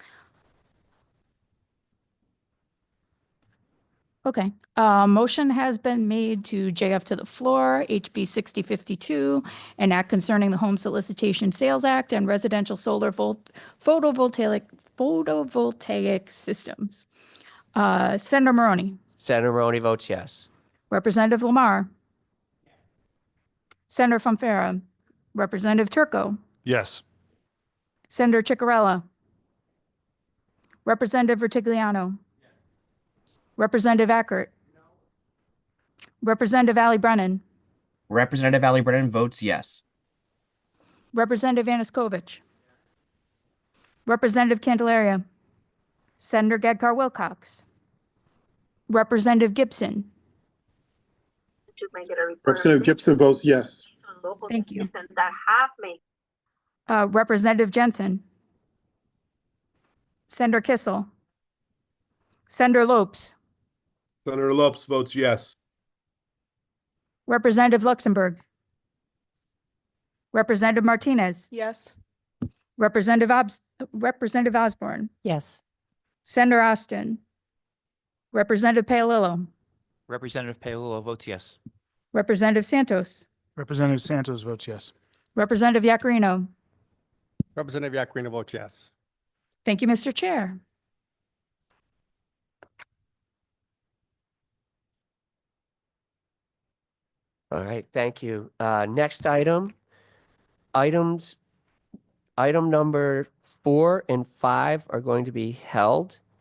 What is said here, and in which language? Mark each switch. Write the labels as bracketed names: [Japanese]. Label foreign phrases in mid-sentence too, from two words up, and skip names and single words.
[English] Okay, motion has been made to JF to the floor, HB 6052, an act concerning the Home Solicitation Sales Act and residential solar photovoltaic systems. Senator Maroney, Senator Maroney votes yes. Representative Lamar, Senator Fonfara, Representative Turco, Yes. Senator Chicarella, Representative Vertigliano, Representative Ackert, Representative Ali Brennan, Representative Ali Brennan votes yes. Representative Yanukovych, Representative Candelaria, Senator Gadkar Wilcox, Representative Gibson. Representative Gibson votes yes. Thank you. Representative Jensen, Senator Kissel, Senator Lopes, Senator Lopes votes yes. Representative Luxembourg, Representative Martinez, Yes. Representative Osborne, Yes. Senator Austin, Representative Paolillo, Representative Paolillo votes yes. Representative Santos, Representative Santos votes yes. Representative Yacarino. Representative Yacarino votes yes. Thank you, Mr. Chair. All right, thank you. Next item, item number 4 and 5 are going to be held.